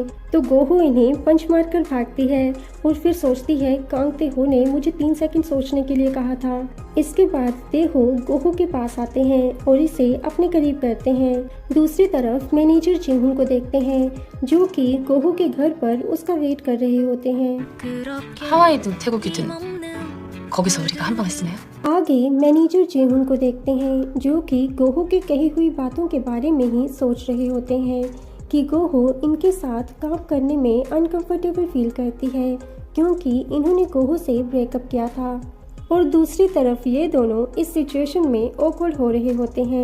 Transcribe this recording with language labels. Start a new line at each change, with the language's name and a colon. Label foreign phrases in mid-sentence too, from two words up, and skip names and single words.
Hindi: तो गोहो इन्हें पंच मारकर भागती है और फिर सोचती है, कांग तेहो ने मुझे 3 सेकंड सोचने के लिए कहा था। इसके बाद तेहो गोहो के पास आते हैं और इसे अपने करीब करते हैं। दूसरी तरफ मैनेजर जीहुन को देखते हैं जो कि गोहो के घर पर उसका वेट कर रहे होते हैं।
Korean: 하와이든 태국이든 거기서 우리가 한 방 했으네요.
Hindi: आगे मैनेजर जीहुन को देखते हैं जो कि गोहो की कही हुई बातों के बारे में ही सोच रहे होते हैं कि गोहो इनके साथ काम करने में
English: uncomfortable feel
Hindi: करती है क्योंकि इन्होंने गोहो से ब्रेकअप किया था। और दूसरी तरफ ये दोनों इस सिचुएशन में ऑकवर्ड हो रहे होते हैं।